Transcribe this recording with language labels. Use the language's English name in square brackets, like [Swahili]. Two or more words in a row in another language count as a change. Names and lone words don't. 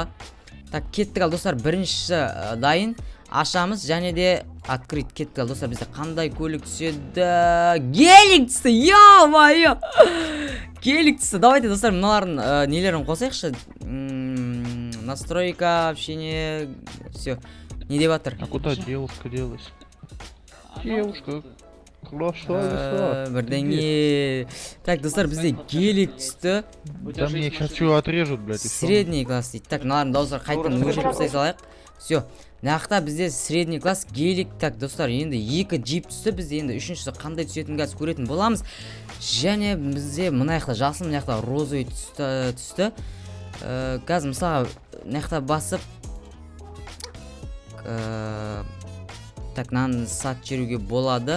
[Kazakh] Так, кеттік ал достар, біріншісі дайын. Ашамыз және де открыть. Кеттік ал достар, бізде қандай көлік түседі? Гелик түсті, ё-моё! Гелик түсті. Давайте достар, мыналардың нелерін қосайықшы. [Russian] Настройка, общение, все. [Kazakh] Не деп жатыр? [Russian] А куда девушка делась? Девушка. Красавица. [Kazakh] Бірдеңе. Так, достар, бізде гелик түсті. [Russian] Да мне сейчас что отрежут, блядь, и всё. Средний класс дейді. [Kazakh] Так, мыналардың достар қайтадан өшіріп тастай салайық. Все. Нақта бізде [Russian] средний класс [Kazakh] гелик. Так, достар, енді 2 джип түсті. Бізде енді үшіншісі қандай түсетінін қазір көретін боламыз. Және бізде мына жақта жасыл, мына жақта розовый түсті. Қазір мысалға мына жақта басып так, нан сат жіберуге болады.